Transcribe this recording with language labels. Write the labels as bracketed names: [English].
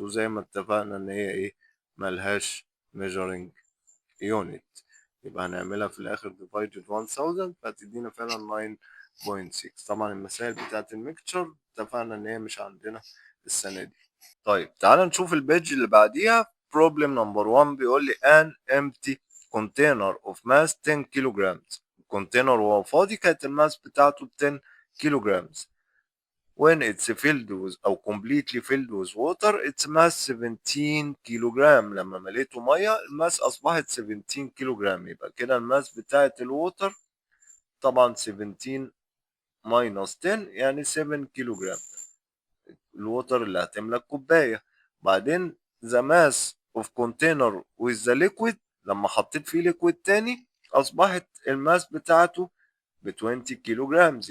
[Arabic] وزي ما اتفقنا ان هي ايه ملهاش measuring unit، يبقى هنعملها في الآخر divided 1000 فهتدينا فعلا 9.6. طبعا المسائل بتاعت الميكتشر اتفقنا إن هي مش عندنا السنة دي. طيب تعال نشوف البيج اللي بعديها. [English] problem number 1 [Arabic] بيقول لي [English] an empty container of mass 10 kilograms. [Arabic] الكونتينر وهو فاضي كانت الماس بتاعته 10 kilograms. [English] when it's filled with أو completely filled with water its mass 17 كيلوغرام. [Arabic] لما مليته مية الماس أصبحت 17 كيلوغرام. يبقى كده الماس بتاعت الووتر طبعا 17 minus 10 يعني 7 كيلوغرام الووتر اللي هتملى الكوباية. بعدين [English] the mass of container with the liquid [Arabic] لما حطيت فيه ليكويد تاني أصبحت الماس بتاعته ب 20 كيلو جرامز.